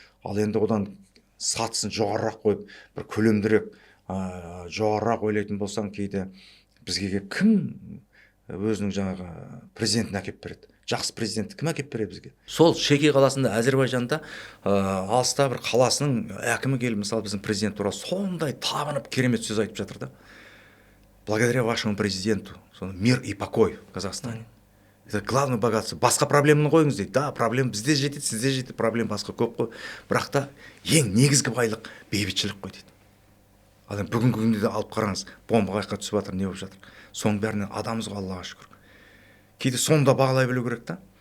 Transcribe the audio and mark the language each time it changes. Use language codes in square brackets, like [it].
[kk] Ал енді одан сатысын жоғарырақ қойып, бір көлемдірек жоғарырақ ойлайтын болсаң, кейде бізге кім өзінің жаңағы президентін әкеп береді? Жақсы президентті кім әкеп береді бізге? Сол Шеки қаласында, Әзербайжанда алыста бір қаласының әкімі келіп, мысалы біздің президент туралы сондай табынып керемет сөз айтып жатыр да. [ru] Благодаря вашему президенту мир и покой в Казахстане. Это главное богатство. [kk] Басқа проблеманы қойыңыз дейді. Да, проблема бізде жетеді, сізде жетеді, проблема басқа көп қой. Бірақ та ең негізгі байлық бейбітшілік қой дейді. Ал енді бүгінгі күнде де алып қараңыз, бомба қайыққа түсіп жатыр, не болып жатыр. Соның бәрінен адамымыз ғой, Аллаға шүкір. Кейде соны да бағалай білу керек та.